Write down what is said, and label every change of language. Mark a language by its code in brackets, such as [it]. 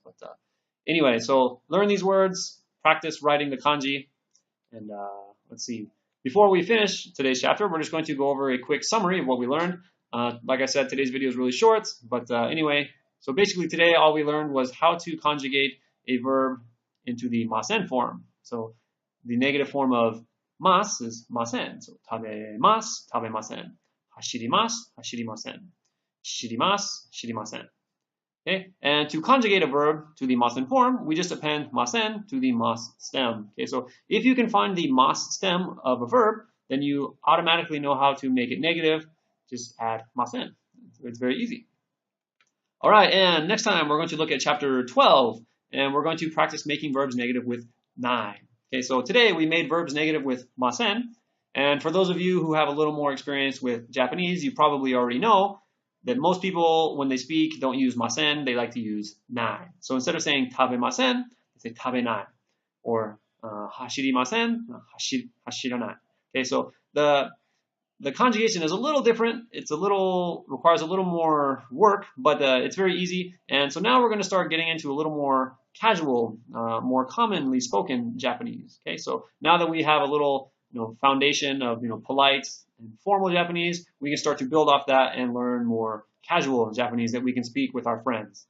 [en] But anyway, so learn these words, practice writing the kanji, and let's see. Before we finish today's chapter, we're just going to go over a quick summary of what we learned. Like I said, today's video is really short, but anyway, so basically today all we learned was how to conjugate a verb into the ma-sen form. So the negative form of mas is ma-sen. [ja] So 食べます、食べません。走ります、走りません。知ります、知りません。Okay? [en] And to conjugate a verb to the ma-sen form, we just append ma-sen to the mas stem. Okay, so if you can find the mas stem of a verb, then you automatically know how to make it negative. Just add ma-sen. It's very easy. All right, and next time we're going to look at chapter 12, and we're going to practice making verbs negative with 9. Okay, so today we made verbs negative with ma-sen, and for those of you who have a little more experience with Japanese, you probably already know that most people, when they speak, don't use ma-sen, they like to use 9. So instead of saying 食べません, they say 食べない, or 走りません, 走らない. Okay, so the conjugation is a little different. Requires a little more work, but it's very easy. And so now we're going to start getting into a little more casual, more commonly spoken Japanese. Okay, so now that we have a little foundation of polite and formal Japanese, we can start to build off that and learn more casual Japanese that we can speak with our friends.